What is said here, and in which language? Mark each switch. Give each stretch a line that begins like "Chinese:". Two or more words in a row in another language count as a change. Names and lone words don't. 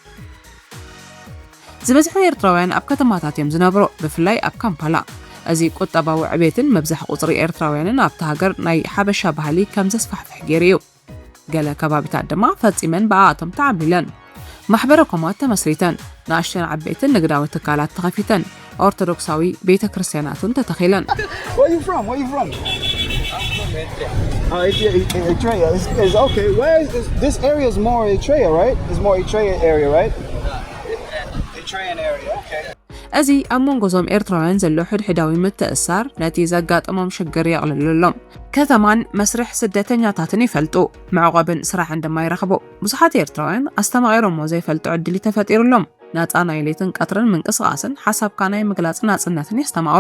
Tigrinya: ዝበዝሑ ኤርትራውያን ኣብ ከተማታት እዮም ዝነብሩ፣ ብፍላይ ኣብ ካምፓላ። እዚ ቁጠባዊ ዕቤትን መብዛሕ ቁፅሪ ኤርትራውያንን ኣብቲ ሃገር ናይ ሓበሻ ባህሊ ከም ዘስፋሕፍሕ ገይሩ እዩ። ገለ ከባቢታት ድማ ፈጺመን ብኣቶም ተዓቢለን። ማሕበረ ኮማት ተመስሪተን፣ ንኣሽተን ዓበይትን ንግዳዊ ትካላት ተኸፊተን፣ ኦርቶዶክሳዊ ቤተ ክርስቲያናትን ተተኺለን።
English: Where you from? Eritrea. Is okay. Where is this area? Is more Eritrea, right? It's more Eritrea area, right? Eritrean area. Okay.
Tigrinya: እዚ ኣብ መንጎዞም ኤርትራውያን ዘሎ ሕድሕዳዊ ምትእስሳር ነቲ ዘጋጠሞም ሽግር የቕልለሎም። ከተማን መስርሕ ስደተኛታትን ይፈልጡ፣ መዕቆብን ስራሕን ድማ ይረኽቡ። ብዙሓት ኤርትራውያን ኣስተማቒሮሞ ዘይፈልጡ ዕድል ተፈጢሩሎም። ናጻ ናይ ሌትን ቀትርን ምንቅስቓስን ሓሳብካ ናይ ምግላጽ ናጽነትን የስተማቕሩ።